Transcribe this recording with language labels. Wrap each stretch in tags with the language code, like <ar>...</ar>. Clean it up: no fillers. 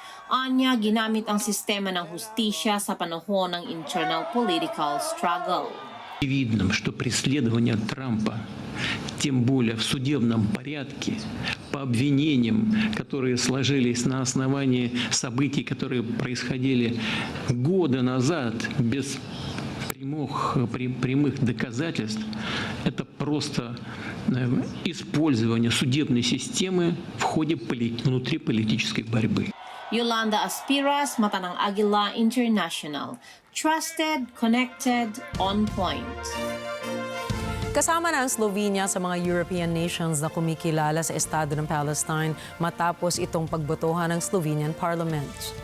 <tl>Anya, ginamit ang sistema ng hustisya sa panahon ng</tl> <en>internal political struggle.</en> <ru>Видно, что преследование Трампа, тем более в судебном порядке, по обвинениям, которые сложились на основании событий, которые происходили года назад, без прямых доказательств, это просто использование судебной системы в ходе внутриполитической борьбы.</ru> <tl>Yolanda Aspiras, mata ng Agila International.</tl> <en>Trusted, connected, on point.</en> <tl>Kasama na ang Slovenia sa mga European nations na kumikilala sa Estado ng Palestine matapos itong pagbotohan ng Slovenian Parliament.</tl>